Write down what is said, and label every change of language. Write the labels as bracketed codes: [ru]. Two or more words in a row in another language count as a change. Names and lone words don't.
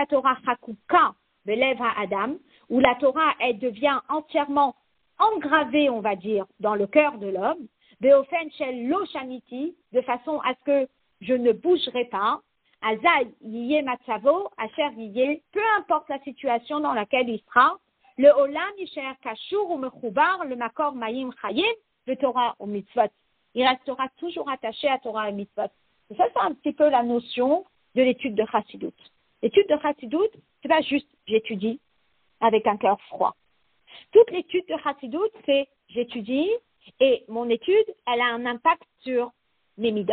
[fr] Torah, elle devient entièrement engravée, on va dire, dans le cœur de l'homme, de façon à ce que je ne bougerai pas, peu importe la situation dans laquelle il sera, [he] לעולם יישאר קשור [fr] ou Mechoubar, le [he] מקור מים חיים, [fr] le Torah ou Mitzvot. Il restera toujours attaché à Torah et Mitzvot. Et ça, c'est un petit peu la notion de l'étude de Chassidut. L'étude de Chassidut, c'est pas juste j'étudie avec un cœur froid. Toute l'étude de Chassidut, c'est j'étudie et mon étude, elle a un impact sur mes midot.